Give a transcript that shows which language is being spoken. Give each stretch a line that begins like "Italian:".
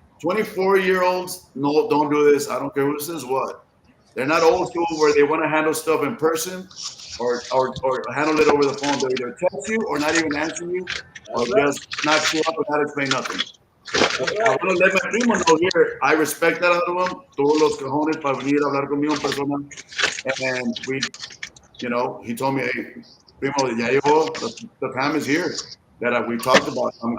English: 24-year-olds, no, don't do this. I don't care who says what. They're not old school where they want to handle stuff in person or handle it over the phone. They either text you or not even answer you or just not show up and not explain nothing. I want to let my primo know here. I respect that out of him.
Spanish: Todos los cajones para venir a hablar conmigo en persona.
English: And he told me, hey, primo,
Spanish: ya llegó.
English: The time is here that we talked about.